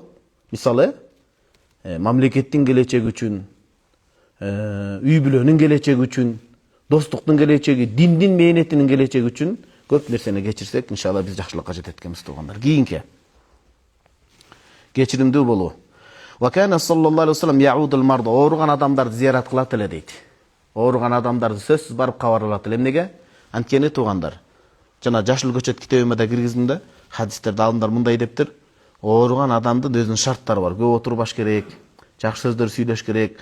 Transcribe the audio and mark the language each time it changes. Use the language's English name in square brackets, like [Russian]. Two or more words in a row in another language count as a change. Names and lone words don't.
[Kyrgyz] Мисалы, мамлекеттин келечеги үчүн, үй бүлөнүн келечеги үчүн, достуктун келечеги, диндин мээнетинин келечеги үчүн көп нерсени кечирсек, иншалла биз жакшылыкка жетет экенбиз туугандар. Кийинки кечиримдүү болуу. [Arabic] وكان صلى الله عليه وسلم يعود المرضى, [Kyrgyz] ооруган адамдарды зиярат кылат эле дейт. Ооруган адамдарды сөзсүз барып кабар алат эле. Эмнеге? Анткени туугандар, жана Жашыл көчөт китебиме да киргиздим да, хадистерде алымдар мындай дептир. Ооруган адамдын өзүнүн шарттары бар. Көп отурбаш керек, жакшы сөздөр сүйлөш керек.